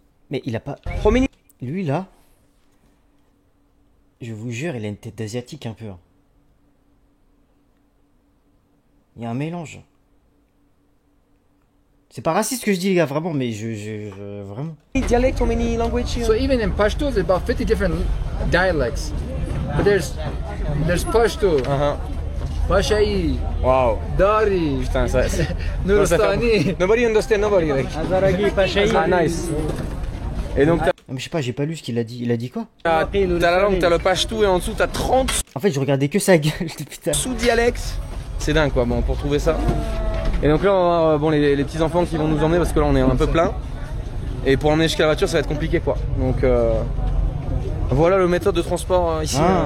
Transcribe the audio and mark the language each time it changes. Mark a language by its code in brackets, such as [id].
[fr] Mais il a pas. Romini. Lui là, je vous jure, il a une tête d'asiatique un peu. Il y a un mélange. C'est pas raciste ce que je dis les gars, vraiment, mais vraiment. [en] Dialecte, Romini language. So even in Pashto, there's about 50 different dialects. But there's Pashto, Pashai, Wow. Dari, [fr] Putain, ça. [en] Nuristani. Nobody understand nobody. Like. Ah, nice. [fr] Et donc, Mais je sais pas, j'ai pas lu ce qu'il a dit. Il a dit quoi? t'as la langue, t'as le pashtou et en dessous, t'as 30 En fait, je regardais que sa gueule, putain. sous-dialectes. C'est dingue quoi, bon, pour trouver ça. Et donc là, on va voir bon, les petits enfants qui vont nous emmener parce que là, on est un peu plein. Et pour emmener jusqu'à la voiture, ça va être compliqué quoi. Donc, voilà le méthode de transport ici.